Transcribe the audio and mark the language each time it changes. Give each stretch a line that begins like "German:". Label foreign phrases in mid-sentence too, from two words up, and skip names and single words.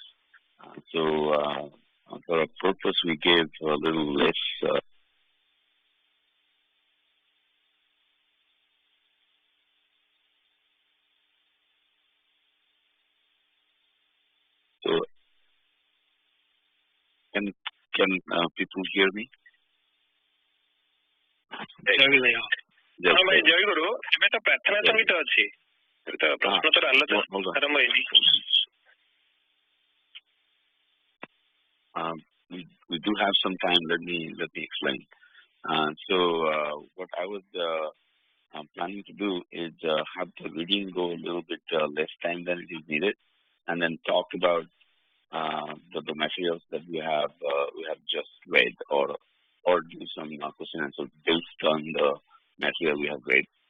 English: So for a purpose, we gave a little less. So can people hear me?
Odia: ଜୟ ଗୁରୁ ଏବେ ତ ପ୍ରାର୍ଥନା ସଙ୍ଗୀତ ଅଛି ତ ପ୍ରଶ୍ନୋତ୍ତର ଆଲୋଚନା ଆରମ୍ଭ ହେଇନି।
English: We we do have some time, let me explain. So what I was planning to do is have the reading go a little bit less time than it is needed, and then talk about the materials that we have just read, or do some question and answer based on the material we have read.